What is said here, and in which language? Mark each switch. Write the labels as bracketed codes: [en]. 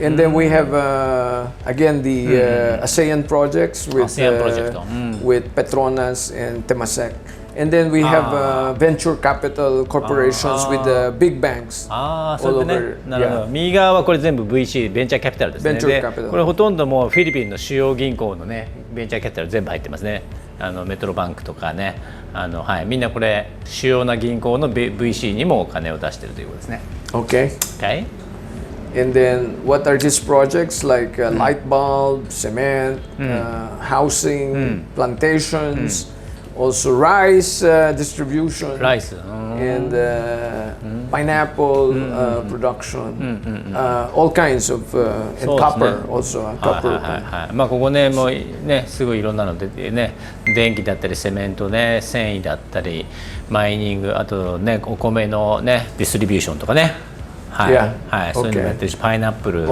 [en] And then we have again the ASEAN projects with ASEAN project. with Petronas and Temasek. And then we have venture capital corporations with the big banks [ja] そう [en] all [ja] でね。 [en] over. [ja] なるほど。右側はこれ全部 VC ベンチャーキャピタルですね。 [en] Venture capital. [ja] これほとんどもうフィリピンの主要銀行のねベンチャーキャピタル全部入ってますね。メトロバンクとかね、みんなこれ主要な銀行の VC にもお金を出しているということですね。 [en] Okay. Okay. And then what are these projects like light bulb, cement, housing, plantations, also rice distribution, [ja] ライス。 [en] and pineapple production, all kinds of and copper also. [ja] ここねもうねすごいいろんなの出てね、電気だったりセメントね、繊維だったりマイニング、あとねお米のねディストリビューションとかね。はい、そういうのもやってるし、パイナップル、ね、